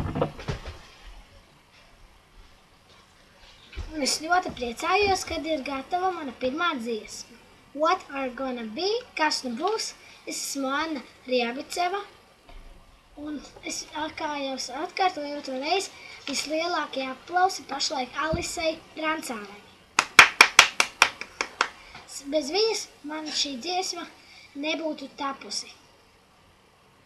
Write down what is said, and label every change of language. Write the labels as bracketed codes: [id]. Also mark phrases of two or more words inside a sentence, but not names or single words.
[lv] Un es ļoti priecājos, kad ir gatava mana pirmā dziesma. [en] What are gonna be? [lv] Kas nu būs? Es esmu Anna Riabiceva. Un es kā jau atkārtoju otru reizi, vislielākie aplausi pašlaik Alisei Rancānai. Bez viņas man šī dziesma nebūtu tapusi.